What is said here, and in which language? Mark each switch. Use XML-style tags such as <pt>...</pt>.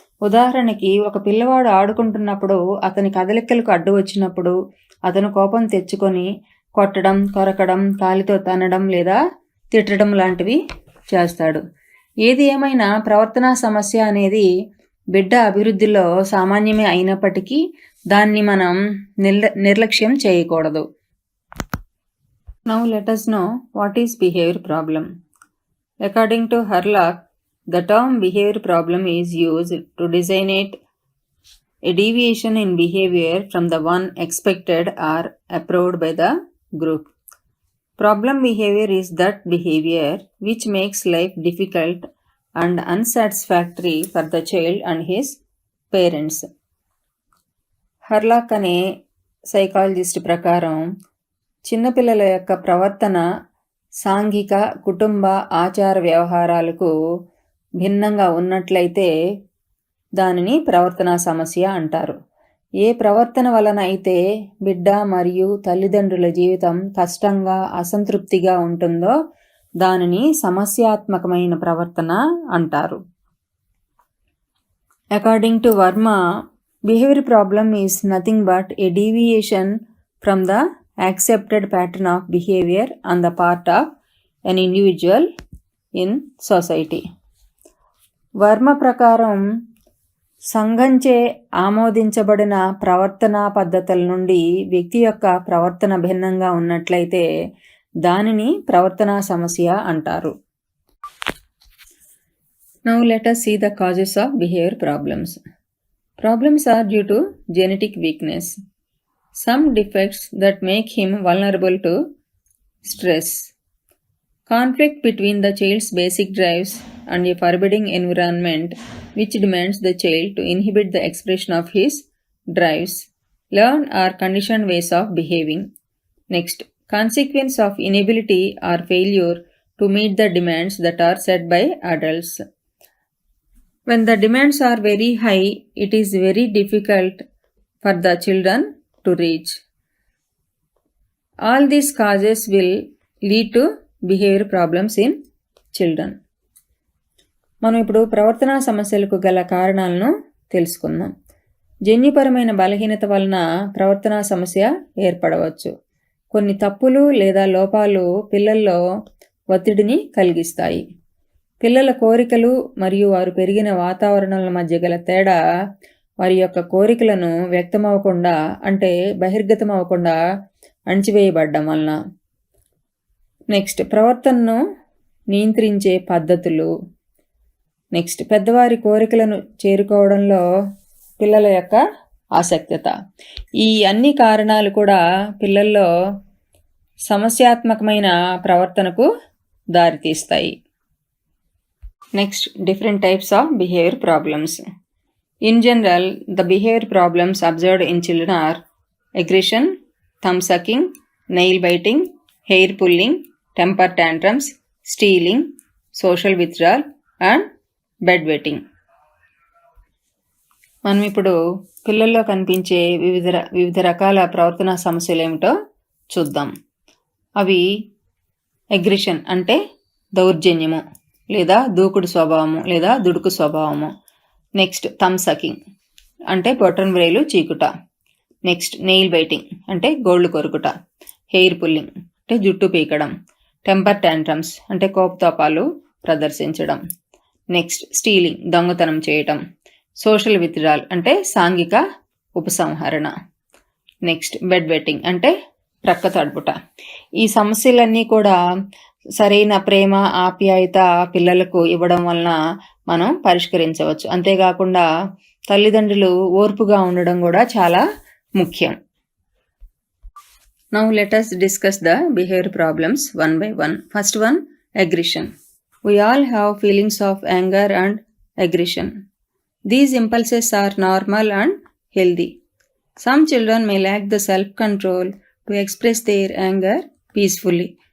<te>ఉదాహరణకి ఒక పిల్లవాడు ఆడుకుంటున్నప్పుడు అతని కదలికలకు అడ్డు వచ్చినప్పుడు అతను కోపం తెచ్చుకొని కొట్టడం, కొరకడం, కాలితో తన్నడం లేదా తిట్టడం లాంటివి చేస్తాడు. ఏది ఏమైనా ప్రవర్తనా సమస్య అనేది బిడ్డ అభివృద్ధిలో సామాన్యమే అయినప్పటికీ దాన్ని మనం నిర్లక్ష్యం చేయకూడదు.</te> <en>Now let us know what is behavior problem. According to Harlock, the term behavior problem is used to designate a deviation in behavior from the one expected or approved by the group. Problem behavior is that behavior which makes life difficult and unsatisfactory for the child and his parents.</en> <te>Hurlock అనే psychologist ప్రకారం చిన్నపిల్లల యొక్క ప్రవర్తన సాంఘిక, కుటుంబ ఆచార వ్యవహారాలకు భిన్నంగా ఉన్నట్లయితే దానిని ప్రవర్తనా సమస్య అంటారు. ఏ ప్రవర్తన వలన అయితే బిడ్డ మరియు తల్లిదండ్రుల జీవితం కష్టంగా, అసంతృప్తిగా ఉంటుందో దానిని సమస్యాత్మకమైన ప్రవర్తన అంటారు.</te> <en>According to Verma, behavior problem is nothing but a deviation from the accepted pattern of behavior on the part of an individual in society.</en> <te>Varma ప్రకారం సంఘంచే ఆమోదించబడిన ప్రవర్తనా పద్ధతుల నుండి వ్యక్తి యొక్క ప్రవర్తన భిన్నంగా ఉన్నట్లయితే దానిని ప్రవర్తనా సమస్య అంటారు.</te> <en>Now let us see the causes of behavior problems. Problems are due to genetic weakness, some defects that make him vulnerable to stress, conflict between the child's basic drives and a forbidding environment which demands the child to inhibit the expression of his drives, learned or conditioned ways of behaving. Next, consequence of inability or failure to meet the demands that are set by adults. When the demands are very high, it is very difficult for the children to reach. All these causes will lead to behavior problems in children.</en> <te>మనం ఇప్పుడు ప్రవర్తనా సమస్యలకు గల కారణాలను తెలుసుకుందాం. జన్యుపరమైన బలహీనత వలన ప్రవర్తనా సమస్య ఏర్పడవచ్చు. కొన్ని తప్పులు లేదా లోపాలు పిల్లల్లో ఒత్తిడిని కలిగిస్తాయి. పిల్లల కోరికలు మరియు వారు పెరిగిన వాతావరణాల మధ్య గల తేడా వారి యొక్క కోరికలను వ్యక్తమవ్వకుండా అంటే బహిర్గతం అవ్వకుండా అణచివేయబడ్డం వలన. నెక్స్ట్ ప్రవర్తనను నియంత్రించే పద్ధతులు. నెక్స్ట్ పెద్దవారి కోరికలను చేరుకోవడంలో పిల్లల యొక్క ఆసక్తత. ఈ అన్ని కారణాలు కూడా పిల్లల్లో సమస్యాత్మకమైన ప్రవర్తనకు దారితీస్తాయి.</te> <en>Next different types of behaviour problems. In general, the behavior problems observed in children are aggression, thumb sucking, nail biting, hair pulling, temper tantrums, stealing, social withdrawal and bedwetting.</en> <te>మనం ఇప్పుడు పిల్లల్లో కనిపించే వివిధ రకాల ప్రవర్తన సమస్యలు ఏమిటో చూద్దాం. అవి అగ్రెషన్ అంటే దౌర్జన్యము లేదా దూకుడు స్వభావము లేదా దుడుకు స్వభావము. నెక్స్ట్ థమ్ సకింగ్ అంటే బొటన్ వ్రేలు చీకుట. నెక్స్ట్ నెయిల్ బైటింగ్ అంటే గోళ్లు కొరుకుట. హెయిర్ పుల్లింగ్ అంటే జుట్టు పీకడం. టెంపర్ టాంట్రమ్స్ అంటే కోపతాపాలు ప్రదర్శించడం. నెక్స్ట్ స్టీలింగ్ దొంగతనం చేయటం. సోషల్ విత్డ్రాల్ అంటే సాంఘిక ఉపసంహరణ. నెక్స్ట్ బెడ్ వెట్టింగ్ అంటే ప్రక్క తడుపుట. ఈ సమస్యలన్నీ కూడా సరైన ప్రేమ ఆప్యాయత పిల్లలకు ఇవ్వడం వలన మనం పరిష్కరించవచ్చు. అంతేకాకుండా తల్లిదండ్రులు ఓర్పుగా ఉండడం కూడా చాలా ముఖ్యం.</te> <en>Now let us discuss the behavior problems one by one. First one, aggression. We all have feelings of anger and aggression. These impulses are normal and healthy. Some children may lack the self-control to express their anger peacefully.</en>